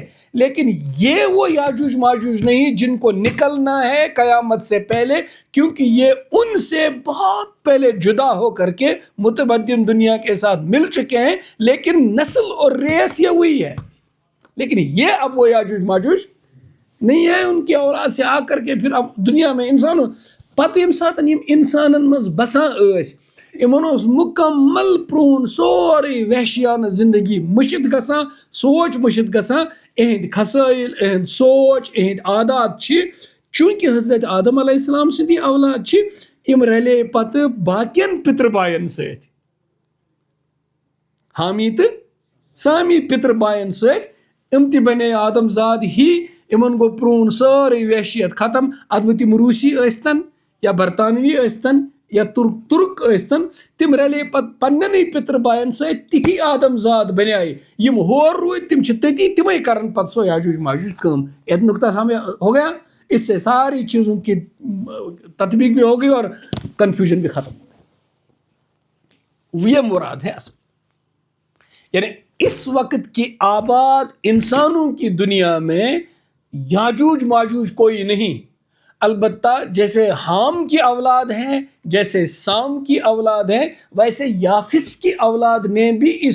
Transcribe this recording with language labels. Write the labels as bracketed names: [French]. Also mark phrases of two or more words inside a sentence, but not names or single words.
[Urdu] لیکن یہ وہ یاجوج ماجوج نہیں جن کو نکلنا ہے قیامت سے پہلے کیونکہ یہ ان سے بہت پہلے جدا ہو کر کے متمدن دنیا کے ساتھ مل چکے ہیں لیکن نسل اور ریس یہ وہی ہے لیکن یہ اب وہ یاجوج ماجوج نہیں ہے ان کی اولاد سے آ کر کے پھر اب دنیا میں انسانوں [Kashmiri] پتہ ییٚمہِ ساتہٕ یِم اِنسانن منٛز بسان ٲسۍ یِمن اوس مُکمل پرٛون سورُے وحشیانہٕ زندگی مٔشِتھ گژھان سونٛچ مٔشِتھ گژھان اِہِنٛدۍ کھسٲیِل اِہِنٛد سونٛچ اِہِنٛدۍ عادات چھِ چوٗنٛکہِ حضرت آدم علیہ السلام سٕنٛدی اولاد چھِ یِم رلے پتہٕ باقین پِتر باین سۭتۍ حامی تہٕ سامی پِتر باین سۭتۍ یِم تہِ بنے آدم زاد ہی یِمن گوٚو پرٛون سٲرٕے وحشیت ختم ادٕ وۄنۍ تِم روٗسی ٲسۍتن یا برطانوی ٲسۍتن یا تُرک ٲسۍتن تِم رلے پتہٕ پننٮ۪نٕے پِتر باین سۭتۍ تِتھی آدم زاد بنے یِم ہور روٗدۍ تِم چھِ تٔتی تِمے کران پتہٕ سۄ یاجوج ماجوج کٲم ایت [Urdu] نقطہ سامنے ہو گیا اس سے ساری چیزوں کی تطبیق بھی ہو گئی اور کنفیوژن بھی ختم یہ مراد ہے اصل یعنی اس وقت کی آباد انسانوں کی دنیا میں یاجوج ماجوج کوئی نہیں البتہ جیسے حام کی اولاد ہیں جیسے سام کی اولاد ہیں ویسے یافس کی اولاد نے بھی اس